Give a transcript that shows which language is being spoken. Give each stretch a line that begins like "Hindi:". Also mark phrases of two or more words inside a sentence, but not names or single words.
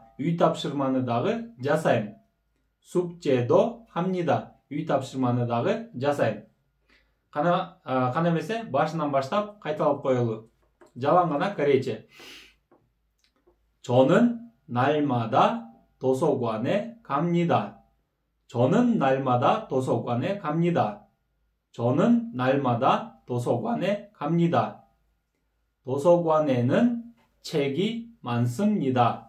Kyrgyz: үй тапшырманы дагы жасайм.
Korean: 숙제도 합니다.
Kyrgyz: үй тапшырманы дагы жасайм. Кана эмесе башынан баштап кайталап коелу. Жалаң гана корейче.
Korean: 저는 날마다 도서관에 갑니다. 저는 날마다 도서관에 갑니다. 저는 날마다 도서관에 갑니다. 도서관에는 책이 많습니다.